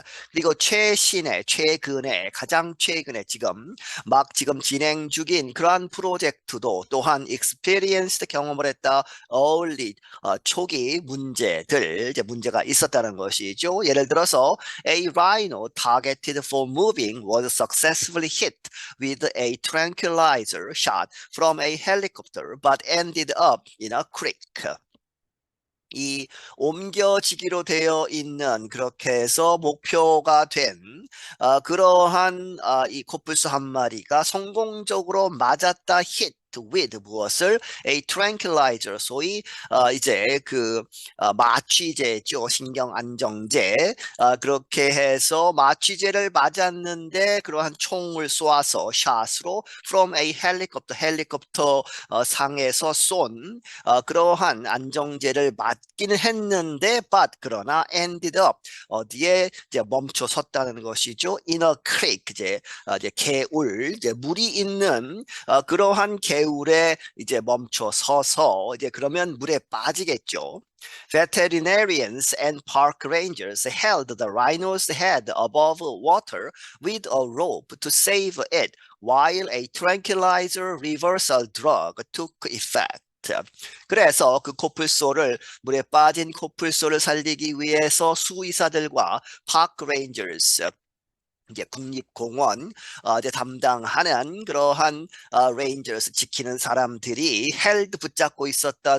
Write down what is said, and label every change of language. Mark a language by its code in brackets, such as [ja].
[ko] 그리고 최근에 가장 최근에 지금 진행 중인 그러한 프로젝트도 또한 experienced, 경험을 했다. early, 초기 문제가 있었다는 것이죠. [en] 예를 들어서 a rhino targeted for moving was successfully hit with a tranquilizer shot from a helicopter but ended up in a creek. [ko] 이 옮겨지기로 되어 있는, 그렇게 해서 목표가 된 그러한 이 코뿔소 한 마리가 성공적으로 맞았다. [en] hit with [ko] 무엇을? [en] a tranquilizer, [ko] 소위 이제 마취제죠. 신경 안정제. 그렇게 해서 마취제를 맞았는데 그러한 총을 쏘아서 샷으로 [en] from a [ko] 헬리콥터 상에서 쏜 그러한 안정제를 맞기는 했는데 but, 그러나 [en] ended up, [ko] 어디에 이제 멈춰 섰다는 것이죠. [en] in a creek, [ko] 이제 개울, 이제 물이 있는 그러한 개울에 이제 멈춰 서서, 이제 그러면 물에 빠지겠죠. [en] Veterinarians and park rangers held the rhino's head above water with a rope to save it while a tranquilizer reversal drug took effect. [ko] 그래서 그 물에 빠진 코뿔소를 살리기 위해서 수의사들과 파크 레인저스, 이제 국립공원 이제 담당하는 그러한 레인저스, 지키는 사람들이 헬드, 붙잡고 있었다.